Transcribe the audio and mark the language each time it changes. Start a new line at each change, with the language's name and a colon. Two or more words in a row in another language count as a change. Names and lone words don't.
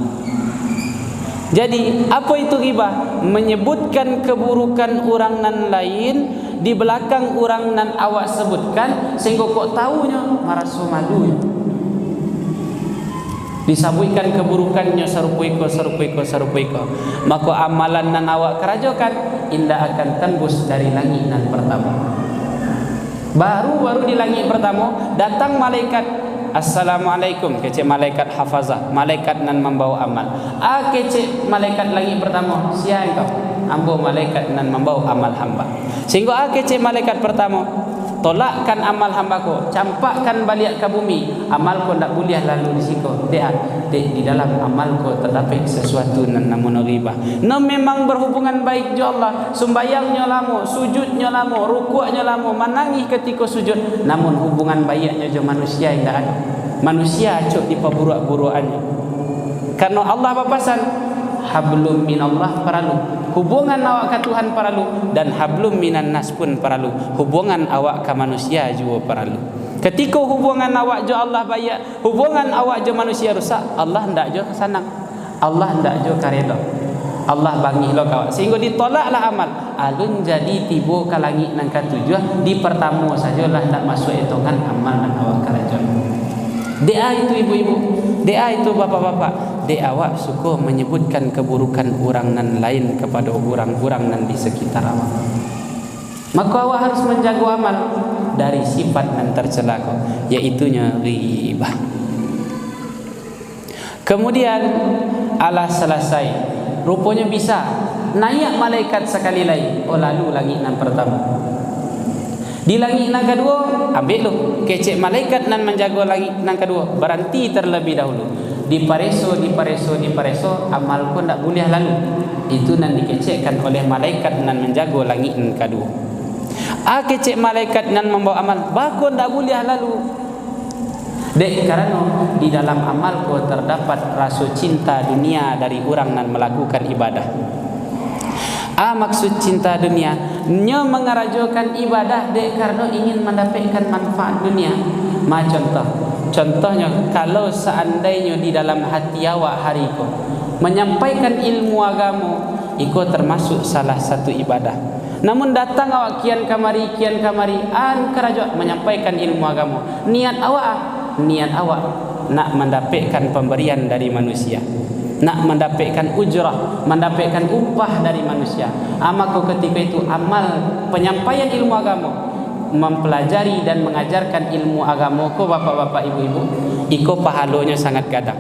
Indonesian: Jadi apa itu ghibah?
Minangkabau: Menyebutkan keburukan orang nan lain di belakang orang nan awak sebutkan, sehingga kok tahunya merasa malu. Disabutkan keburukannya serupaiko, maka amalan nan awak kerajokan indah akan tembus dari langit nan pertama. Baru di langit pertama datang malaikat, assalamualaikum, kecek malaikat hafazah, malaikat nan membawa amal. Kecek malaikat langit pertama, siapa engkau? Ambo malaikat nan membawa amal hamba. Sehingga kecek malaikat pertama, tolakkan amal hambaku, campakkan balik ke bumi, amalku tak boleh lalu di situ. Di dalam amalku terdapat sesuatu nan namanya ghibah. No memang berhubungan baik jo Allah, sembayangnya lama, sujudnya lama, rukuknya lama, menangis ketika sujud, namun hubungan baiknya jo manusia yang tak ada. Manusia acuk di paburuk-burukannya. Karena Allah berpesan,
Arabic: حبل من الله
Minangkabau: perlu, hubungan awak ke Tuhan perlu, dan
Arabic: حبل من الناس
Minangkabau: pun perlu, hubungan awak ke manusia juga perlu. Ketika hubungan awak jo Allah baik, hubungan awak jo manusia rusak, Allah hendak jo kesanang, Allah hendak jo karedha, Allah bangih lo kawak, sehingga ditolaklah amal. Alun jadi tiba ke langit nang ketujuh, di pertama sajalah tak masuk hitungan amal nang awak kerajaan. Doa itu ibu-ibu, doa itu bapak-bapak, doa awak suka menyebutkan keburukan orang nan lain kepada orang-orang nan di sekitar awak. Maka awak harus menjaga amal dari sifat nan tercela, yaitunya ghibah. Kemudian Allah selesai, rupanya bisa naik malaikat sekali lagi, lalu langit nan pertama. Di langit nan kedua, ambil lu kecek malaikat nan menjaga langit nan kedua, berhenti terlebih dahulu. Di pareso, amal pun tak boleh lalu. Itu nan dikecekkan oleh malaikat nan menjaga langit nan kedua. Kecek malaikat nan membawa amal, bakun tak boleh lalu. Dek karena di dalam amalku terdapat rasa cinta dunia dari orang nan melakukan ibadah. Maksud cinta dunia, nya mengerajokan ibadah dek karena ingin mendapatkan manfaat dunia. Contohnya, kalau seandainya di dalam hati awak hari itu menyampaikan ilmu agama, itu termasuk salah satu ibadah. Namun datang awak kian kamari, kerajaan menyampaikan ilmu agama. Niat awak nak mendapatkan pemberian dari manusia, nak mendapatkan ujrah, mendapatkan upah dari manusia. Maka ketika itu amal penyampaian ilmu agama, mempelajari dan mengajarkan ilmu agama ko bapak-bapak ibu-ibu, iko pahalanya sangat gadang.